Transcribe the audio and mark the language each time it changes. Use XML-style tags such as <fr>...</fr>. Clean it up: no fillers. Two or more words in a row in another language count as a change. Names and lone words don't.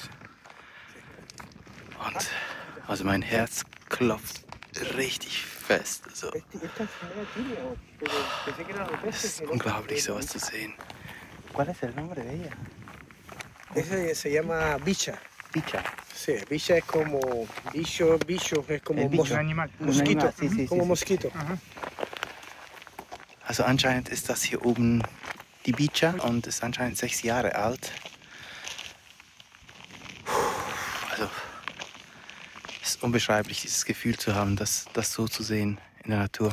<de>Und also mein Herz klopft richtig fest. Also, es ist unglaublich, sowas zu sehen.</de> <es>¿Cuál es el nombre de ella? Ese se llama bicha. Bicha. Sí, bicha es como bicho, es como bicho. Mosquito, Sí, sí, como sí, mosquito.</es> <de>Also anscheinend ist das hier oben die Bicha und ist anscheinend 6 Jahre alt. Also es ist unbeschreiblich, dieses Gefühl zu haben, das so zu sehen in der Natur.</de>